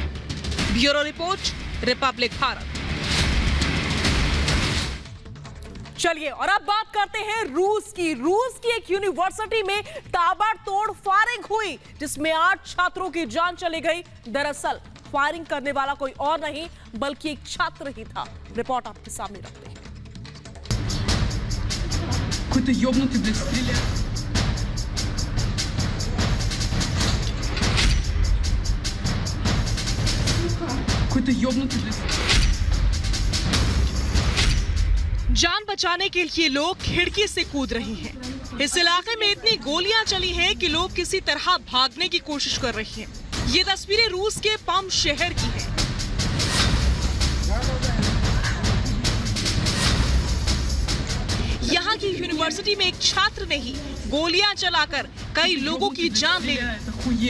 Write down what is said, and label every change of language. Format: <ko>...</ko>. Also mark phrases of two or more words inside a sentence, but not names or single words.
<hi>ब्यूरो रिपोर्ट, रिपब्लिक भारत। चलिए और अब बात करते हैं रूस की। रूस की एक यूनिवर्सिटी में ताबड़तोड़ फायरिंग हुई जिसमें 8 छात्रों की जान चली गई। दरअसल फायरिंग करने वाला कोई और नहीं बल्कि एक छात्र ही था। रिपोर्ट आपके सामने रखते हैं।</hi> <ru>Какой-то ёбнутый, блядь, стреляет. Какой-то ёбнутый, блядь.</ru> <hi>जान बचाने के लिए लोग खिड़की से कूद रहे हैं। इस इलाके में इतनी गोलियां चली हैं कि लोग किसी तरह भागने की कोशिश कर रहे हैं। ये तस्वीरें रूस के पम शहर की हैं। यहाँ की यूनिवर्सिटी में एक छात्र ने ही गोलियां चलाकर कई लोगों की जान ले ली।</hi>